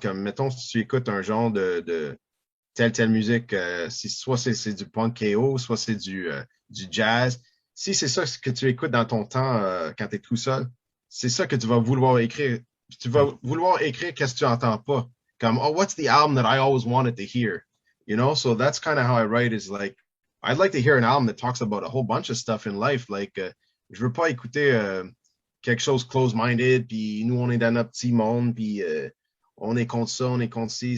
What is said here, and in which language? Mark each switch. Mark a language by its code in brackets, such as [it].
[fr] Comme, mettons, si tu écoutes un genre de telle musique, soit c'est du punk KO, soit c'est du jazz. Si c'est ça que tu écoutes dans ton temps quand tu es tout seul, c'est ça que tu vas vouloir écrire. Puis tu vas vouloir écrire qu'est-ce que tu entends pas. [en] Comme, oh, what's the album that I always wanted to hear? You know, so that's kind of how I write is like, I'd like to hear an album that talks about a whole bunch of stuff in life. [fr] Like, je veux pas écouter quelque chose close-minded, puis nous, on est dans notre petit monde, puis on est contre ça, on est contre ci.